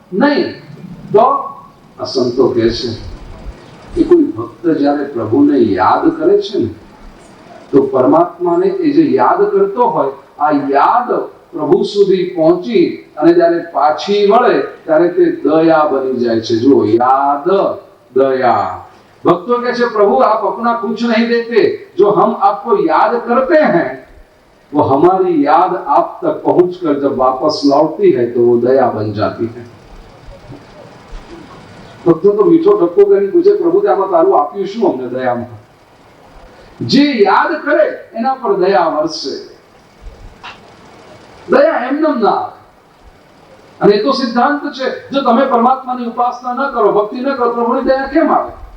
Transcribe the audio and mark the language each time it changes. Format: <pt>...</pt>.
<gu>નહીં તો આ સંતો કહે છે કે કોઈ ભક્ત જ્યારે પ્રભુને યાદ કરે છે ને, તો પરમાત્માને એ જે યાદ કરતો હોય, આ યાદ પ્રભુ સુધી પહોંચી અને જ્યારે પાછી વળે ત્યારે તે દયા બની જાય છે. જો યાદ दया.</gu> <hi>भक्तों कैसे प्रभु आप अपना कुछ नहीं देते, जो हम आपको याद करते हैं वो हमारी याद आप तक पहुंचकर जब वापस लौटती है तो वो दया बन जाती है. भक्तों तो मीठो ठप्पो</hi> <gu>કરી પૂછે પ્રભુ તે આમાં તારું આપ્યું શું અમને દયામાં? જે યાદ કરે એના પર દયા વરસે. દયા એમનેમ ના આવે. અને એ તો સિદ્ધાંત છે, જો તમે પરમાત્માની ઉપાસના ન કરો, ભક્તિ ન કરો, પ્રભુની દયા કેમ આવે?</gu>